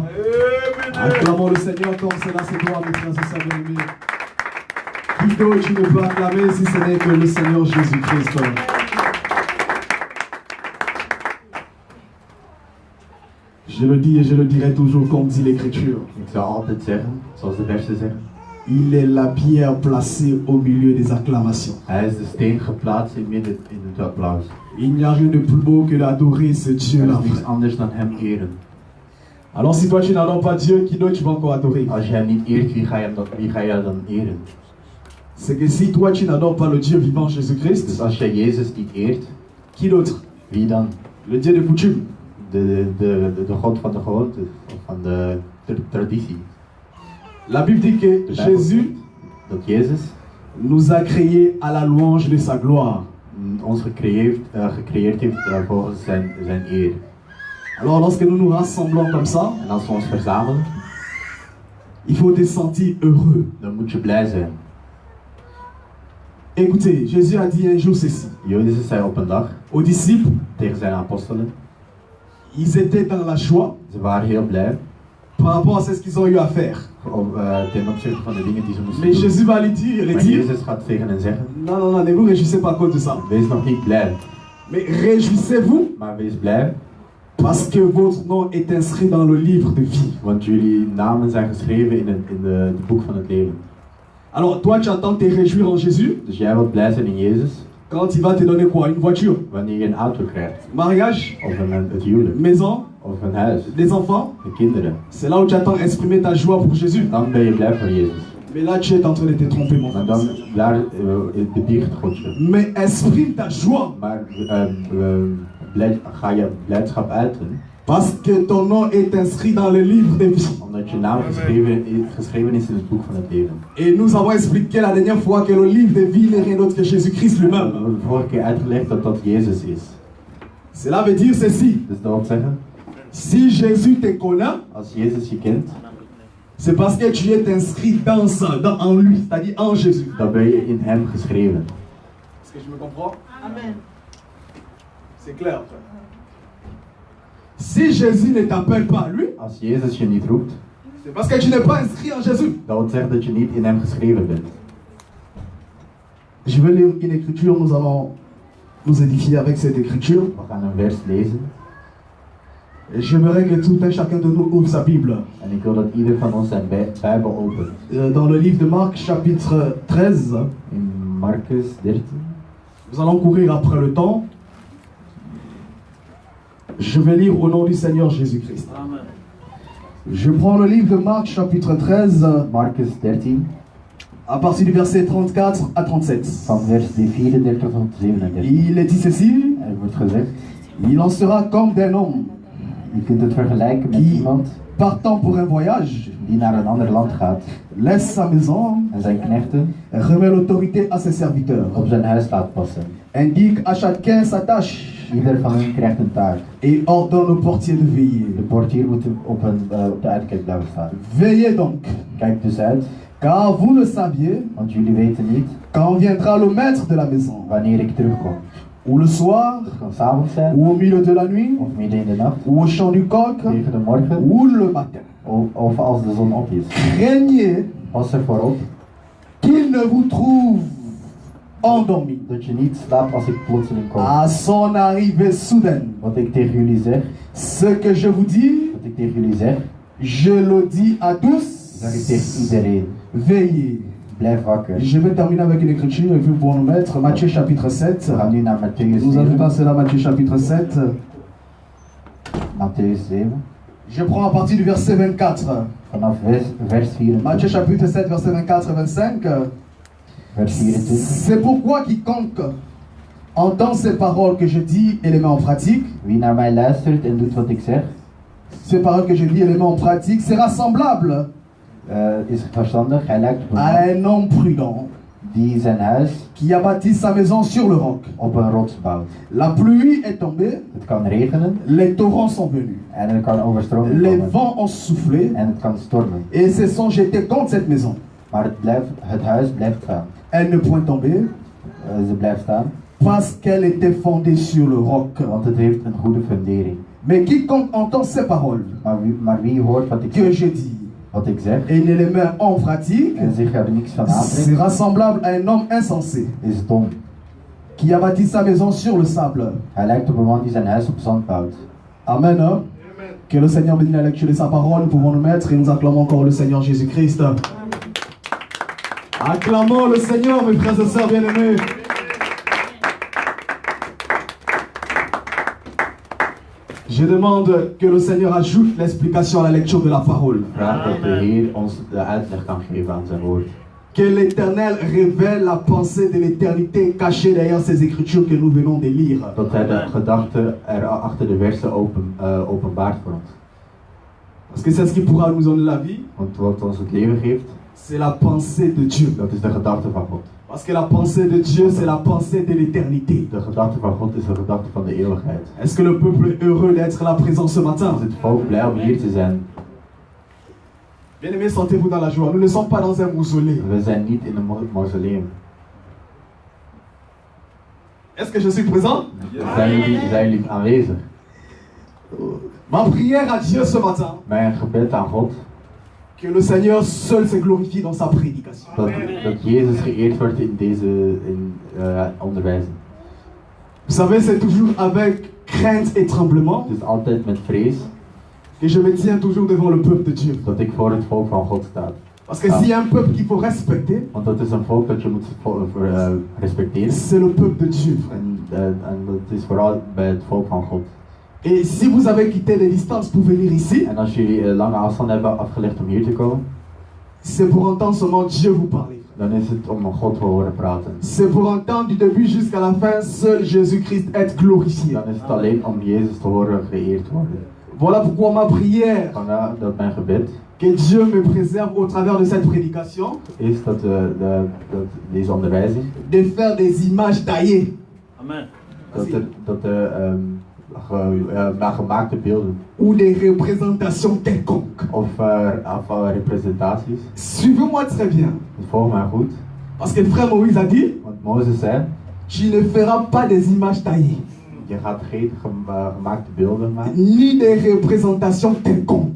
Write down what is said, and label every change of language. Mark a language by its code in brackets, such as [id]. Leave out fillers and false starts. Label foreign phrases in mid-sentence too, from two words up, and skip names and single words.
[fr] Acclamons le Seigneur comme cela se doit, mes frères et sœurs bien-aimés. Qui d'autre tu ne peux acclamer si ce n'est que le Seigneur Jésus-Christ? Je le dis et je le dirai toujours comme dit l'Écriture. [nl] Ik zal altijd zeggen, zoals de versen zeggen. [fr] Il est la pierre placée au milieu des acclamations. [nl] Hij is de steen geplaatst in het applaus. [fr] Il n'y a rien de plus beau que d'adorer ce [nl] Er [fr] Dieu-là. [nl] is niks anders dan hem eren. [fr] Alors si toi tu n'adores pas Dieu, qui d'autre tu vas encore adorer? [nl] Als je hem niet eert, wie ga je dan eren? [fr] C'est que si toi tu n'adores pas le Dieu vivant [nl] Dus [fr] Jésus-Christ, [nl] als jij Jezus niet eert, [fr] qui d'autre? [nl] wie dan? [fr] Le Dieu de coutume. [nl] De God van de gewoonte, of van de traditie. [fr] La Bible dit que Jésus [nl] Dat Jezus [fr] nous a créés à la louange de sa gloire. [nl] ons gecreëerd heeft volgens zijn eer. [fr] Alors lorsque nous nous rassemblons comme ça, [nl] En als we ons verzamelen, [fr] il faut te sentir heureux. [nl] dan moet je blij zijn. [fr] Écoutez, Jésus a dit un jour ceci [nl] Jezus zei op een dag [fr] aux disciples, [nl] tegen zijn apostelen, [fr] ils étaient dans la joie [nl] ze waren heel blij [fr] par rapport à ce qu'ils ont eu à faire. [nl] ten opzichte van de dingen die ze moesten [fr] Mais [nl] doen. [fr] Jésus va lui dire, [nl] Maar Jezus gaat tegen hen zeggen, [fr] non, non, non, ne vous réjouissez pas à cause de ça. [nl] wees nog niet blij, [fr] Mais réjouissez-vous [nl] maar wees blij, [fr] parce que votre nom est inscrit dans le livre de vie. [nl] want jullie namen zijn geschreven in het boek van het leven. [fr] Alors toi, tu attends te réjouir en Jésus [nl] Dus jij wilt blij zijn in Jezus [fr] quand il va te donner quoi? Une voiture, [nl] wanneer je een auto krijgt, [fr] mariage, [nl] of het huwelijk, [fr] maison, [nl] of een huis, [fr] des enfants. [nl] de kinderen. [fr] C'est là où tu attends exprimer ta joie pour Jésus. [nl] Dan ben je blij voor Jezus. [fr] Mais là, tu es en train de te tromper, mon [nl] Maar [fr] frère. [nl] dan, daar bedriegt God je. [fr] Mais exprime ta joie [nl] Maar ga je blijdschap uiten, [fr] parce que ton nom est inscrit dans le livre de vie. [nl] omdat je naam geschreven is in het boek van het leven. [fr] Et nous avons expliqué la dernière fois que le livre de vie n'est rien d'autre que Jésus-Christ [nl] We [fr] lui-même. [nl] hebben de vorige keer uitgelegd dat dat Jezus is. [fr] Cela veut dire ceci. [nl] Dus dat wil zeggen, [fr] Si Jésus te connaît, [nl] als Jezus je kent, [fr] c'est parce que tu es inscrit dans ça, en lui, c'est-à-dire en Jésus. [nl] dan ben je in hem geschreven. [fr] Est-ce que je me comprends? Amen. C'est clair, frère. Si Jésus ne t'appelle pas lui, [nl] Als Jezus je niet roept, [fr] c'est parce que tu n'es pas inscrit en Jésus. [nl] dat wil zeggen dat je niet in hem geschreven bent. [fr] Je vais lire une écriture, nous allons nous édifier avec cette écriture. [nl] We gaan een vers lezen. [fr] Et j'aimerais que tout un chacun de nous ouvre sa Bible. [nl] En ik wil dat ieder van ons zijn Bijbel opent. [fr] Dans le livre de Marc, chapitre 13, [nl] In Marcus 13. [fr] nous allons courir après le temps. Je vais lire au nom du Seigneur Jésus-Christ. Amen. Je prends le livre de Marc, chapitre 13, [nl] Marcus 13, [fr] à partir du verset 34 à 37. [nl] van vers 34 tot 37. [fr] Il est dit ceci, [nl] Er wordt gezegd, [fr] il en sera comme d'un homme [nl] je kunt het vergelijken met [fr] qui, [nl] iemand [fr] partant pour un voyage, [nl] die naar een ander land gaat [fr] laisse sa maison, [nl] en zijn knechten [fr] remet l'autorité à ses serviteurs, [nl] op zijn huis laat passen. [fr] indique à chacun sa tâche [nl] Ieder van hen krijgt een taak. [fr] et ordonne au portier de veiller. [nl] De portier moet op de uitkijk blijven staan. [fr] Veillez donc, [nl] Kijk dus uit, [fr] car vous le saviez, [nl] want jullie weten niet [fr] quand viendra le maître de la maison, [nl] wanneer ik terugkom. [fr] ou le soir, [nl] Het kan 's avonds zijn, [fr] ou au milieu de la nuit, [nl] of midden in de nacht, [fr] ou au chant du coq, [nl] tegen de morgen, [fr] ou le matin. [nl] of als de zon op is. [fr] Craignez [nl] Pas ervoor op [fr] qu'il ne vous trouve endormi [nl] dat je niet slaapt als ik plotseling kom. [fr] à son arrivée soudaine. [nl] Wat ik tegen jullie zeg, [fr] Ce que je vous dis, [nl] wat ik tegen jullie zeg, [fr] je le dis à tous. [nl] zeg ik tegen iedereen. [fr] Veillez. [nl] Blijf wakker. [fr] Je vais terminer avec une écriture et puis pour nous mettre Matthieu chapitre 7. [nl] We gaan nu naar Matthäus [fr] Nous allons 7. passer là Matthieu chapitre 7. [nl] Matthäus 7. [fr] Je prends à partir du verset 24. [nl] Vanaf vers 24. [fr] Matthieu chapitre 7 verset 24 et 25. [nl] Vers 24. [fr] C'est pourquoi quiconque entend ces paroles que je dis et les met en pratique, [nl] Wie naar mij luistert en doet wat ik zeg, [fr] ces paroles que je dis et les met en pratique, sera semblable [nl] is verstandig. Hij lijkt op een [fr] à [nl] man [fr] un homme prudent [nl] die zijn huis [fr] qui a bâti sa maison sur le roc. [nl] op een rots bouwt. [fr] La pluie est tombée, [nl] Het kan regenen [fr] les torrents sont venus, [nl] en er kan overstroming [fr] les [nl] komen. [fr] vents ont soufflé [nl] En het kan stormen. [fr] et se sont jetés contre cette maison. [nl] Maar het huis blijft staan. [fr] Elle n'est point tombée [nl] Ze blijft staan, [fr] parce qu'elle était fondée sur le roc. [nl] want het heeft een goede fundering. [fr] Mais quiconque entend ces paroles [nl] Maar wie hoort wat [fr] que je dis [nl] ik zeg [fr] et ne les met en pratique [nl] en zich er niks van aantrekt, [fr] sera semblable à un homme insensé [nl] is dom. [fr] qui a bâti sa maison sur le sable. [nl] Hij lijkt op een man die zijn huis op zand bouwt. [fr] Amen. Hein? Que le Seigneur bénisse la lecture de sa parole. Nous pouvons nous mettre et nous acclamons encore le Seigneur Jésus-Christ. Acclamons le Seigneur, mes frères et sœurs bien-aimés. Je demande que le Seigneur ajoute l'explication à la lecture de la parole. [nl] Vraag dat de Heer ons de uitleg kan geven aan zijn woord. [fr] Que l'Éternel révèle la pensée de l'éternité cachée derrière ces écritures que nous venons de lire. [nl] Dat hij de gedachten er achter de versen openbaart voor ons. [fr] Parce que c'est ce qui pourra nous donner la vie. [nl] Want wat ons het leven geeft, [fr] C'est la pensée de Dieu. [nl] dat is de gedachte van God. [fr] Parce que la pensée de Dieu, c'est la pensée de l'éternité. [nl] De gedachte van God is de gedachte van de eeuwigheid. [fr] Est-ce que le peuple est heureux d'être là présent ce matin? [nl] Is het volk blij om hier te zijn? [fr] Bien-aimés, sentez-vous dans la joie. Nous ne sommes pas dans un mausolée. [nl] We zijn niet in een mausoleum. [fr] Est-ce que je suis présent? [nl] Zijn jullie aanwezig? [fr] Ma prière à Dieu ce matin, [nl] Mijn gebed aan God, [fr] que le Seigneur seul se glorifie dans sa prédication. [nl] dat Jezus geëerd wordt in deze onderwijzing. [fr] Vous savez, c'est toujours avec crainte et tremblement [nl] Het is altijd met vrees [fr] que je me tiens toujours devant le peuple de Dieu. [nl] dat ik voor het volk van God sta. [fr] Parce que s'il y a un peuple qu'il faut respecter, [nl] Want dat is een volk dat je moet respecteren. [fr] c'est le peuple de Dieu. [nl] En dat is vooral bij het volk van God. [fr] Et si vous avez quitté les distances pour venir ici, [nl] En als jullie lange afstand hebben afgelegd om hier te komen, [fr] c'est pour entendre seulement Dieu vous parler. [nl] dan is het om God te horen praten. [fr] C'est pour entendre du début jusqu'à la fin seul Jésus-Christ être glorifié. [nl] Dan is het alleen om Jezus te horen geëerd worden. [fr] Voilà pourquoi ma prière, [nl] Vandaar dat mijn gebed [fr] que Dieu me préserve au travers de cette prédication, [nl] is dat deze onderwijzing, [fr] de faire des images taillées. Amen. [nl] dat er gemaakte beelden [fr] Ou des représentations quelconques. [nl] of representaties. [fr] Suivez-moi très bien. [nl] Volg mij goed, [fr] Parce que le frère Moïse a dit, [nl] want Mozes zei, [fr] tu ne feras pas des images taillées, [nl] je gaat geen gemaakte beelden maken [fr] ni des représentations quelconques.